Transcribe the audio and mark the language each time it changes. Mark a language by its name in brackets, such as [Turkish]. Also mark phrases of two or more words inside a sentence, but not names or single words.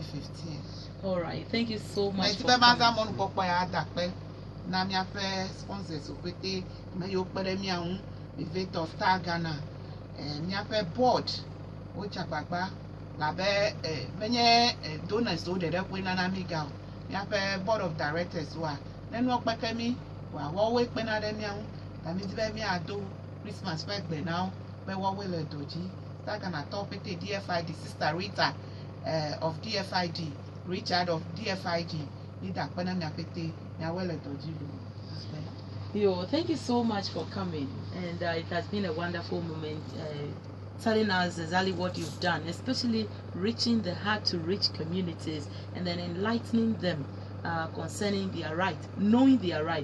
[English] all right, thank you so much for coming. [Ewe] na miaƒe sponsors wopete me yiwo kpe ɖe mia ŋu Event of Star Ghana miaƒe board wotsi agbagba labe menye donors wo ɖeɖe koe nana mi ga o miaƒe [English] board of directors [Ewe] wa ne nua kpeke mi woawoe kpena ɖe mia ŋu ta mi di be miado Christmas ƒe gbe na wo be woawoe le dɔ dzi Star Ghana tɔwo pete DFID Sister Rita of DFID Richard of DFID leader kpena mia pete miawoe le dɔ dzi lo. [English] Yo, thank you so much for coming, and it has been a wonderful moment telling us exactly what you've done, especially reaching the hard-to-reach communities and then enlightening them concerning their right, knowing their right.